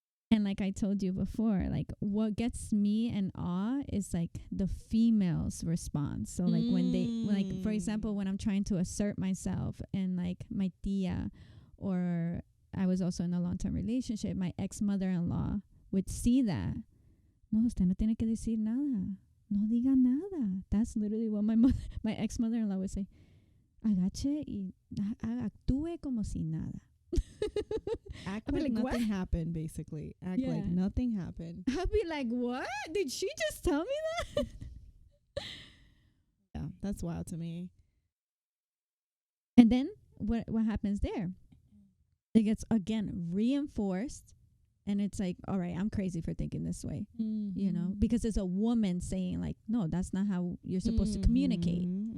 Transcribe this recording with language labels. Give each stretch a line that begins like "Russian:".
English: And like I told you before, like what gets me in awe is like the female's response. So like when they, like for example, when I'm trying to assert myself, and like my tía, or I was also in a long-term relationship, my ex-mother-in-law would see that.
Spanish: No, usted no tiene que decir nada. No diga nada.
English: That's literally what my ex-mother-in-law would say.
Spanish: Agache y actúe como si nada.
English: Act like nothing happened, basically. Act like nothing happened. I'd be like, what? Did she just tell me that? Yeah, that's wild to me. And then what happens there? It gets again reinforced, and it's like, all right, I'm crazy for thinking this way, because it's a woman saying like, no, that's not how you're supposed to communicate.